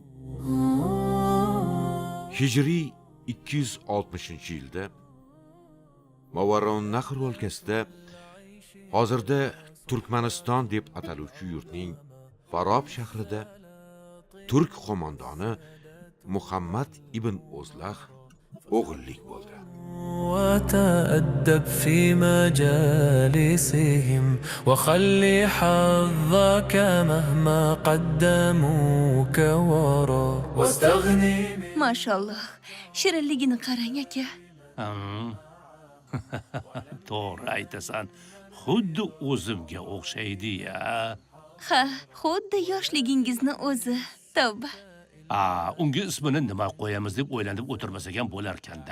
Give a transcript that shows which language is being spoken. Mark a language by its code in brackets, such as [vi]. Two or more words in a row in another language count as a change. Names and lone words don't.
[uz] Hijriy 260-yilda Movarounnahr o'lkasida hozirda Turkmaniston deb ataluvchi yurtning Farob shahrida turk qo'mondoni Muhammad ibn O'zlah o'g'illik bo'ldi. [ar] وتأدب في مجالسهم وخلي حظك مهما قدموك ورا واستغني. [uz] Mashallah, shirinligini qarang aka. To'g'ri aytasan. Xuddi o'zimga o'xshaydi-ya. Ha, xuddi yoshligingizni o'zi. Tavba. Unga ismini nima qo'yamiz deb o'ylanib o'tirmas ekan bo'larkanda.